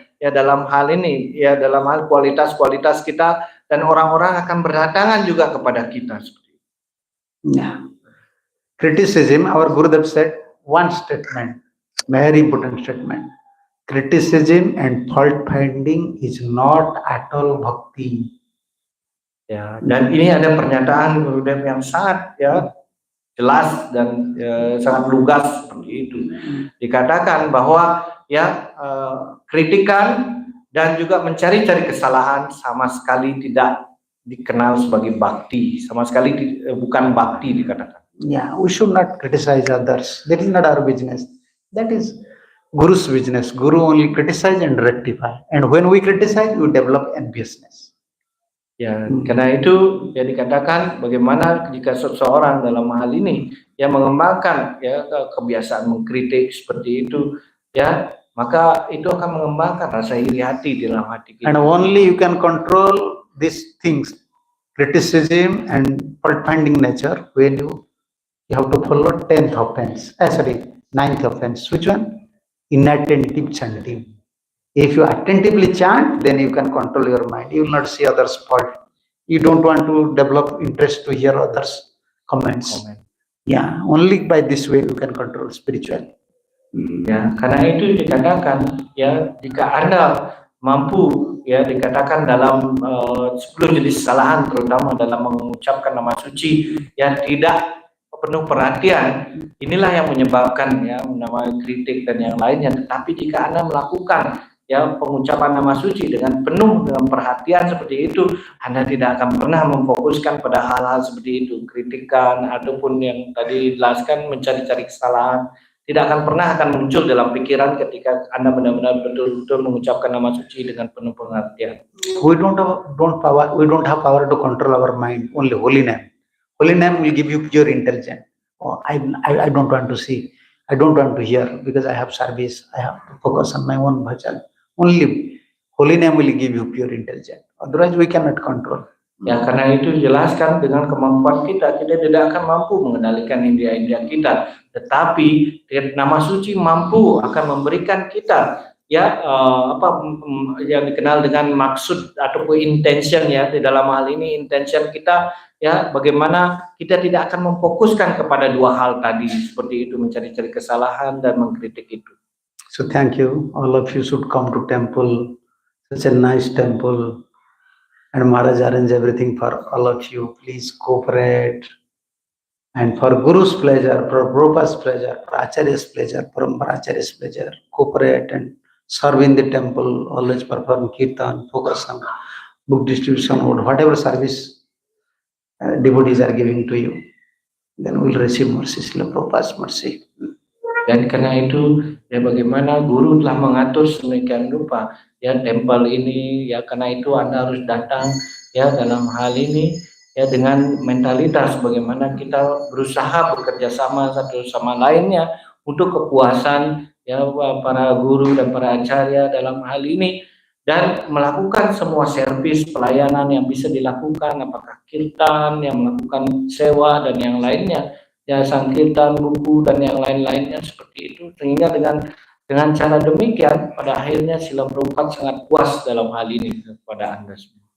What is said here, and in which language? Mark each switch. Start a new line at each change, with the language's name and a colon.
Indonesian: Ya, dalam hal ini, ya dalam hal kualitas kita, dan orang-orang akan berdatangan juga kepada kita.
English: Yeah. Criticism, our Gurudev said one statement, very important statement. Criticism and fault finding is not at all bhakti.
Indonesian: Ya, dan ini ada pernyataan Gurudev yang sangat jelas dan sangat lugas seperti itu. Dikatakan bahwa kritikan dan juga mencari-cari kesalahan sama sekali tidak dikenal sebagai bakti, sama sekali bukan bakti dikatakan.
English: Yeah, we should not criticize others. That is not our business. That is Guru's business. Guru only criticize and rectify. And when we criticize, we develop enviousness.
Indonesian: Ya, karena itu ya dikatakan bagaimana jika seseorang dalam hal ini yang mengembangkan kebiasaan mengkritik seperti itu, ya maka itu akan mengembangkan rasa iri hati di dalam hati kita.
English: And only you can control these things, criticism and fault finding nature, when you have to follow 10th offense. 9th offense. Which one? Inattentive chanting. If you attentively chant, then you can control your mind. You will not see others' fault. You don't want to develop interest to hear others' comments. Yeah, only by this way you can control spiritually.
Indonesian: Ya, karena itu dikatakan ya jika Anda mampu ya dikatakan dalam 10 jenis kesalahan terutama dalam mengucapkan nama suci yang tidak penuh perhatian, inilah yang menyebabkan ya nama kritik dan yang lainnya. Tetapi jika Anda melakukan ya pengucapan nama suci dengan penuh dengan perhatian seperti itu, Anda tidak akan pernah memfokuskan pada hal-hal seperti itu, kritikan ataupun yang tadi dijelaskan mencari-cari kesalahan, tidak akan pernah akan muncul dalam pikiran ketika Anda benar-benar betul-betul mengucapkan nama suci dengan penuh pengertian.
English: We don't have power to control our mind. Only holy name. Holy name will give you pure intelligence. Oh, I don't want to see. I don't want to hear because I have service. I have to focus on my own bhajan. Only holy name will give you pure intelligence. Otherwise, we cannot control.
Indonesian: Ya, karena itu jelaskan dengan kemampuan kita tidak akan mampu mengendalikan indera-indera kita. Tetapi nama suci mampu akan memberikan kita yang dikenal dengan maksud ataupun intention ya. Di dalam hal ini intention kita ya bagaimana kita tidak akan memfokuskan kepada dua hal tadi seperti itu, mencari-cari kesalahan dan mengkritik itu.
English: So thank you. All of you should come to temple. Such a nice temple. And Maharaj arrange everything for all of you. Please cooperate. And for Guru's pleasure, for Prabhupada's pleasure, for Acharya's pleasure, for Acharya's pleasure, cooperate and serve in the temple. Always perform kirtan, focus on book distribution or whatever service devotees are giving to you. Then we'll receive mercy, Srila Prabhupada's mercy.
Indonesian: Dan karena itu ya bagaimana guru telah mengatur sedemikian rupa ya tempel ini ya, karena itu Anda harus datang ya dalam hal ini ya dengan mentalitas bagaimana kita berusaha bekerja sama satu sama lainnya untuk kepuasan ya para guru dan para acarya dalam hal ini, dan melakukan semua servis pelayanan yang bisa dilakukan, apakah kirtan yang melakukan sewa dan yang lainnya ya, sankirtan, buku dan yang lain-lainnya seperti itu, sehingga dengan cara demikian pada akhirnya Srila Prabhupada sangat puas dalam hal ini kepada Anda semua.